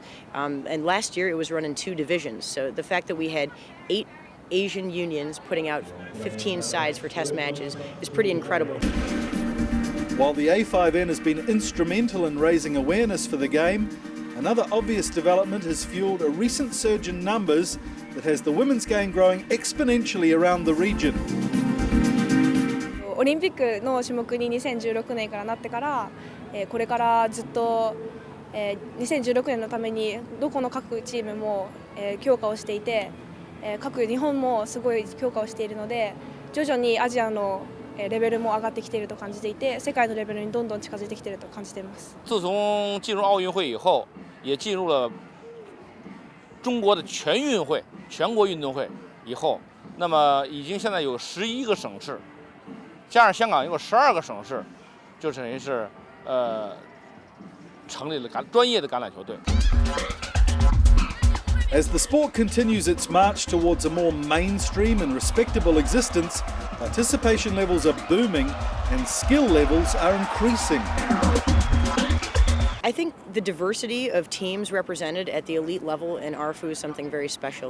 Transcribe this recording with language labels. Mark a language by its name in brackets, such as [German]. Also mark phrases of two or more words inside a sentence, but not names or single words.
[English] And last year it was run in 2 divisions. So the fact that we had 8 Asian unions putting out 15 sides for test matches is pretty incredible. While the A5N has been instrumental in raising awareness for the game, another obvious development has fueled a recent surge in numbers that has the women's game growing exponentially around the region. [Japanese] オリンピックの種目に2016年からなってから、これからずっと、2016年のためにどこの各チームも、強化をしていて、各日本もすごい強化をしているので、徐々にアジアのレベルも上がってきていると感じていて、世界のレベルにどんどん近づいてきていると感じています。 [Chinese] 自从进入奥运会以后，也进入了中国的全运会、全国运动会以后，那么已经现在有11个省市，加上香港有12个省市，就等于是成立了专业的橄榄球队。 [English] As the sport continues its march towards a more mainstream and respectable existence, participation levels are booming and skill levels are increasing. I think the diversity of teams represented at the elite level in ARFU is something very special.